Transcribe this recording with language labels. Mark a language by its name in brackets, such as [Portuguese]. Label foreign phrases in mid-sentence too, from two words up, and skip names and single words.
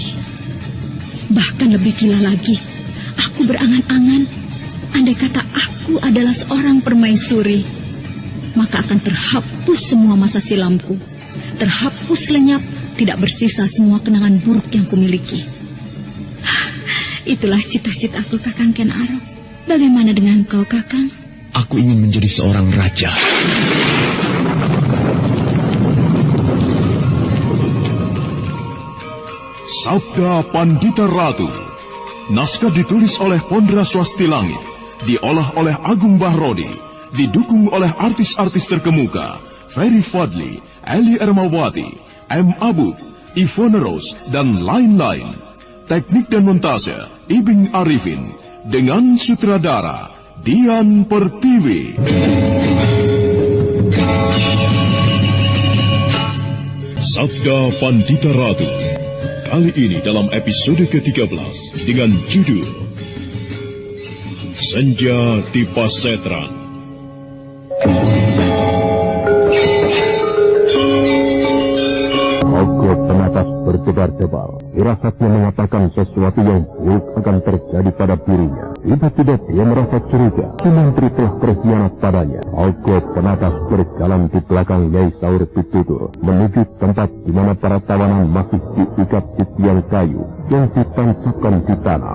[Indonesian] Bahkan lebih gila lagi, aku berangan-angan, andai kata aku adalah seorang permaisuri, maka akan terhapus semua masa silamku, terhapus lenyap, tidak bersisa semua kenangan buruk yang kumiliki. Itulah cita-citaku, Kakang Ken Arok. Bagaimana dengan kau, Kakang? Aku ingin menjadi seorang raja. Sabda Pandita Ratu. Naskah ditulis oleh Pondra Swasti Langit, diolah oleh Agung Bahrodi, didukung oleh artis-artis terkemuka Ferry Fadli, Eli Ermawati, M. Abud, Ivone Rose, dan lain-lain. Teknik dan montase Ibing Arifin, dengan sutradara Dian Pertiwi. Sabda Pandita Ratu. Kali ini dalam episode ke-13 dengan judul Senja di Pasetran. Ogo penatas berdebar-debar. Firasatnya mengatakan sesuatu yang buruk akan terjadi pada dirinya. Tiba-tiba dia merasa curiga. Si menteri telah berkhianat padanya. Ogo penatas berjalan di belakang Nyai Saur Pitutur menuju tempat di mana para tawanan masih diikat di tiang kayu yang ditancapkan di tanah.